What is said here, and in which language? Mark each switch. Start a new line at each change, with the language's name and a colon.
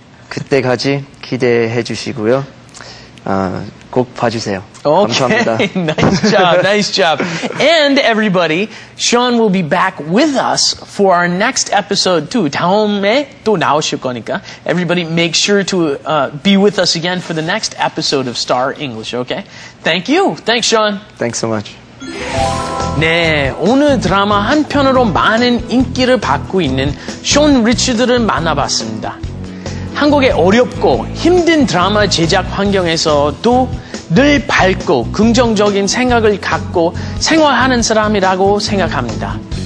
Korean: 그때까지 기대해 주시고요. 꼭 봐주세요. 감사합니다.
English: Okay, nice job, nice job. And everybody, Sean will be back with us for our next episode too.
Korean: 다음에 또 나오실 거니까.
English: Everybody make sure to be with us again for the next episode of Star English, okay? Thank you. Thanks, Sean. Thanks so much.
Korean: 네, 오늘 드라마 한 편으로 많은 인기를 받고 있는 션 리처드를 만나봤습니다. 한국의 어렵고 힘든 드라마 제작 환경에서도 늘 밝고 긍정적인 생각을 갖고 생활하는 사람이라고 생각합니다.